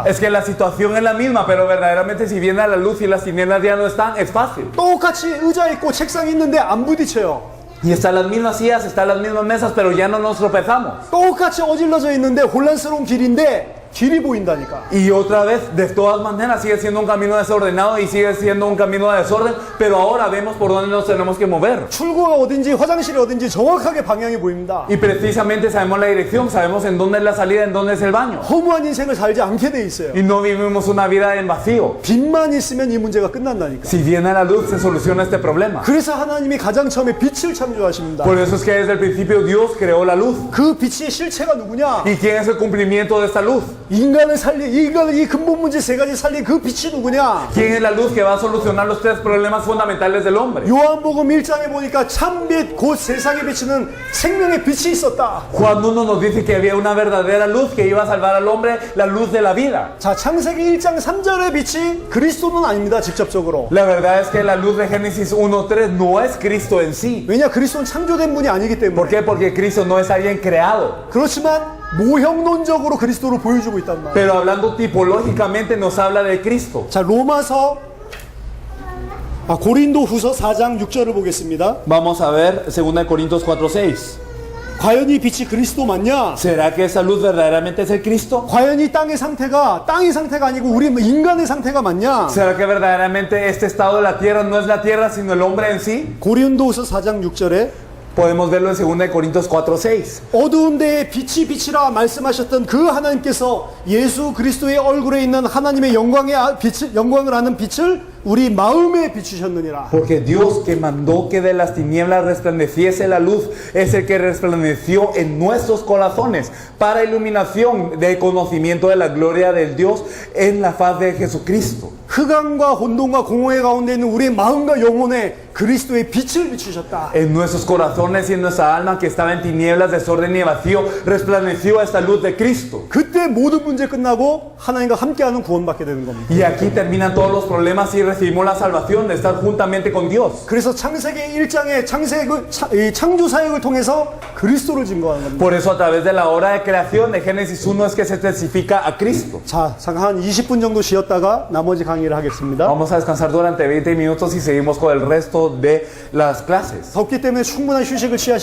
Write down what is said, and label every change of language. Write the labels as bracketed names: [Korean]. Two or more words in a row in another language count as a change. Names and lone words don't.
[Spanish] Es que la situación es la misma, pero verdaderamente si viene la luz y las tinieblas ya no están, es fácil. [Korean] 똑같이 의자 있고 책상 있는데 안 부딪혀요. [Spanish] Y están las mismas sillas, están las mismas mesas, pero ya no nos tropezamos. [Korean] 똑같이 어질러져 있는데 혼란스러운 길인데 길이 보인다니까. [Spanish] Y otra vez, de todas maneras, sigue siendo un camino desordenado y sigue siendo un camino de desorden, pero ahora vemos por dónde nos tenemos que mover. [Korean] 출구가 어딘지 화장실이 어딘지 정확하게 방향이 보입니다. [Spanish] Y precisamente sabemos la dirección, sabemos en dónde es la salida, en dónde es el baño. [Korean] 허무한 인생을 살지 않게 돼 있어요. [Spanish] Y no vivimos una vida en vacío. [Korean] 빛만 있으면 이 문제가 끝난다니까. [Spanish] Si viene la luz, se soluciona este problema. [Korean] 그래서 하나님이 가장 처음에 빛을 창조하십니다. [Spanish] Por eso es que desde el principio Dios creó la luz. [Korean] 그 빛의 실체가 누구냐? [Spanish] ¿Y quién es el cumplimiento de esta luz? [Korean] 인간을 이 근본 문제 세 가지 살린 그 빛이 누구냐? [Spanish] ¿Quién es la luz que va a solucionar los tres problemas fundamentales del hombre? [Korean] 요한복음 1장에 보니까 참빛 곧 세상에 비치는 생명의 빛이 있었다. [Spanish] Juan 1 nos dice que había una verdadera luz que iba a salvar al hombre, la luz de la vida. [Korean] 자, 창세기 1장 3절의 빛이 그리스도는 아닙니다. 직접적으로. [Spanish] La verdad es que la luz de Génesis 1:3 no es Cristo en sí. [Korean] 왜냐? 그리스도는 창조된 분이 아니기 [Spanish] ¿Por [Korean] 때문에. [Spanish] qué? Porque Cristo no es alguien creado. [Korean] 그렇지만 모형론적으로 그리스도를 보여주고 있단 말이에요. [Spanish] Pero hablando tipológicamente nos habla de Cristo. [Korean] 자, 고린도후서 4장 6절을 보겠습니다. [Spanish] Vamos a ver 2 Corintios 4:6. [Korean] 과연 이 빛이 그리스도 맞냐? [Spanish] ¿Será que esa luz verdaderamente es el Cristo? [Korean] 과연 이 땅의 상태가 아니고 우리 인간의 상태가 맞냐? [Spanish] ¿Será que verdaderamente este estado de la tierra no es la tierra sino el hombre en sí? [Korean] 고린도후서 4장 6절에 [Spanish] Podemos verlo en 2 Corintios 4:6. [Korean] 어두운 데에 빛이 빛이라 말씀하셨던 그 하나님께서 예수 그리스도의 얼굴에 있는 하나님의 영광을 아는 빛을 우리 마음에 비추셨느니라. [Spanish] Porque Dios que mandó que de las tinieblas resplandeciese la luz es el que resplandeció en nuestros corazones para iluminación del conocimiento de la gloria del Dios en la faz de Jesucristo. [Korean] 흑암과 혼돈과 공허의 가운데 있는 우리의 마음과 영혼에 그리스도의 빛을 비추셨다. [Spanish] En nuestros corazones y en nuestra alma que estaba en tinieblas, desorden y vacío, resplandeció esta luz de Cristo. [Korean] 그때 모든 문제 끝나고 하나님과 함께하는 구원받게 되는 겁니다. [Spanish] Y aquí terminan todos los problemas y recibimos la salvación de estar juntamente con Dios. [Korean] 그래서 창세기 1장의 창조 사역을 통해서 그리스도를 증거하는 겁니다. [Spanish] Por eso a través de la obra de creación de Génesis 1 es que se testifica a Cristo. [Korean] 자, 잠깐 한 20분 정도 쉬었다가 나머지 강의를 하겠습니다. [Spanish] Vamos a descansar durante 20 minutos y seguimos con el resto de las clases. [Korean] 덥기 때문에 충분한 휴식을 취하시